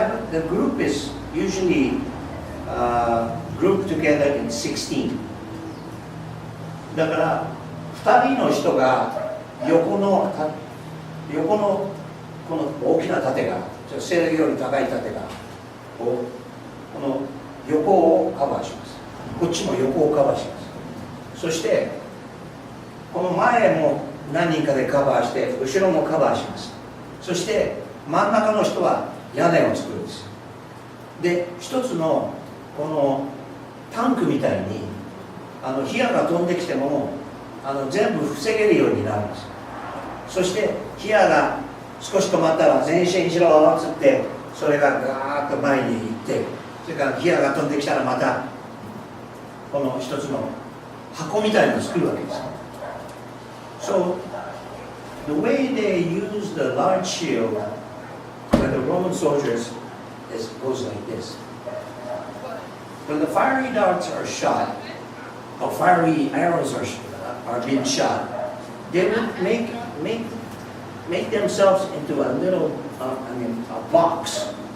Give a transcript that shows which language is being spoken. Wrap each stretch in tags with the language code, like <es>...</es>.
<en>The group is usually grouped together in 16.</en> <ja>だから2人の人が横のこの大きな盾が背より高い盾がこの横をカバーします。こっちも横をカバーします。そしてこの前も何人かでカバーして後ろもカバーします。そして真ん中の人は屋根を作るんです。で一つのこのタンクみたいに火矢が飛んできても全部防げるようになるんです。そして火矢が少し止まったら前進しろっつってそれがガーッと前に行って、それから火矢が飛んできたらまたこの一つの箱みたいなのを作るわけです。</ja> <en>So the way they use the large shield by the Roman soldiers goes like this. When the fiery darts are shot, or fiery arrows are being shot, they would make themselves into a little, a box.</en>